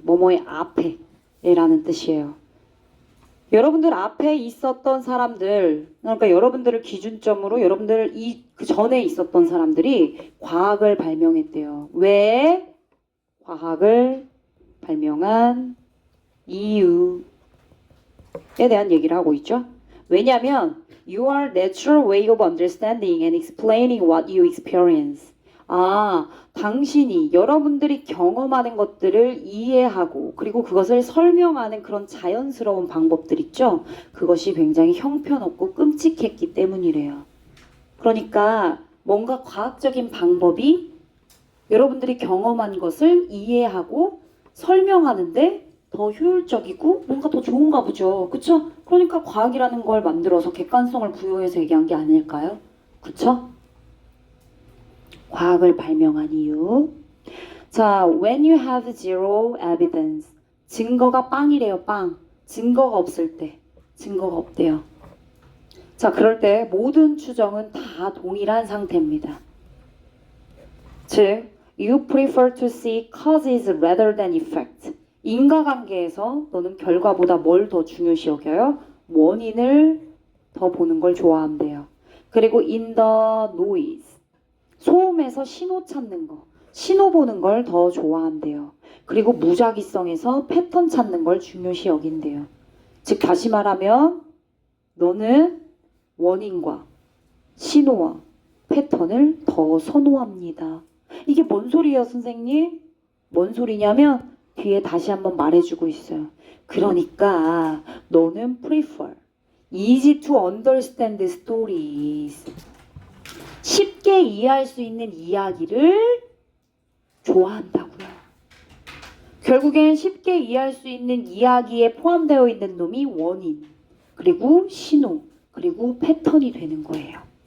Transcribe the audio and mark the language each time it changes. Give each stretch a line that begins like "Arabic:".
Korean: 뭐뭐의 앞에 라는 뜻이에요. 여러분들 앞에 있었던 사람들, 그러니까 여러분들을 기준점으로 여러분들 그 전에 있었던 사람들이 과학을 발명했대요. 왜 과학을 발명한 이유에 대한 얘기를 하고 있죠.
English: 왜냐하면 you are natural way of understanding and explaining what you experience.
Korean: 당신이 여러분들이 경험하는 것들을 이해하고 그리고 그것을 설명하는 그런 자연스러운 방법들 있죠. 그것이 굉장히 형편없고 끔찍했기 때문이래요. 그러니까 뭔가 과학적인 방법이 여러분들이 경험한 것을 이해하고 설명하는데 더 효율적이고 뭔가 더 좋은가 보죠. 그쵸? 그러니까 과학이라는 걸 만들어서 객관성을 부여해서 얘기한 게 아닐까요? 그쵸? 과학을 발명한 이유.
English: 자, when you have zero evidence.
Korean: 증거가 빵이래요, 빵. 증거가 없을 때. 증거가 없대요. 자, 그럴 때 모든 추정은 다 동일한 상태입니다.
English: 즉, you prefer to see causes rather than effect.
Korean: 인과관계에서 너는 결과보다 뭘 더 중요시 여겨요? 원인을 더 보는 걸 좋아한대요.
English: 그리고 in the noise.
Korean: 소음에서 신호 찾는 거. 신호 보는 걸 더 좋아한대요. 그리고 무작위성에서 패턴 찾는 걸 중요시 여긴대요. 즉 다시 말하면 너는 원인과 신호와 패턴을 더 선호합니다. 이게 뭔 소리예요, 선생님? 뭔 소리냐면 뒤에 다시 한번 말해주고 있어요. 그러니까 너는
English: prefer, easy to understand stories.
Korean: 쉽게 이해할 수 있는 이야기를 좋아한다고요. 결국엔 쉽게 이해할 수 있는 이야기에 포함되어 있는 놈이 원인, 그리고 신호, 그리고 패턴이 되는 거예요.